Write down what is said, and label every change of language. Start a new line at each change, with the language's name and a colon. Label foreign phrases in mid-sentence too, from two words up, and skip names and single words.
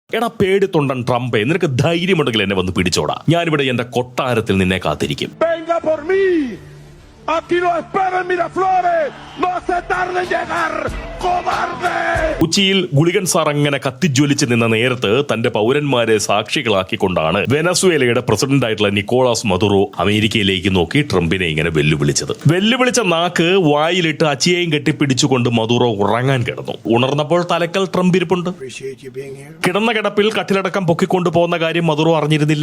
Malayalam: എടാ പേടിത്തൊണ്ടൻ ട്രംപേ, നിനക്ക് ധൈര്യമുണ്ടെങ്കിൽ എന്നെ വന്ന് പിടിച്ചോടാ. ഞാനിവിടെ എന്റെ കൊട്ടാരത്തിൽ നിന്നെ കാത്തിരിക്കും.
Spanish: Aquí lo espero en Miraflores. No se tarde en llegar, cobarde.
Malayalam: ഉച്ചിയിൽ ഗുളികൻ സാർ അങ്ങനെ കത്തിജ്വലിച്ച് നിന്ന നേരത്ത് തന്റെ പൗരന്മാരെ സാക്ഷികളാക്കിക്കൊണ്ടാണ് വെനസ്വേലയുടെ പ്രസിഡന്റ് ആയിട്ടുള്ള നിക്കോളാസ് മദുറോ അമേരിക്കയിലേക്ക് നോക്കി ട്രംപിനെ ഇങ്ങനെ വെല്ലുവിളിച്ച നാക്ക് വായിലിട്ട് അച്ചിയെയും കെട്ടിപ്പിടിച്ചുകൊണ്ട് മദുറോ ഉറങ്ങാൻ കിടന്നു. ഉണർന്നപ്പോൾ തലക്കൽ ട്രംപ് ഇരിപ്പുണ്ട്. കിടന്ന കിടപ്പിൽ കട്ടിലടക്കം പൊക്കിക്കൊണ്ടു പോകുന്ന കാര്യം മദുറോ അറിഞ്ഞിരുന്നില്ല.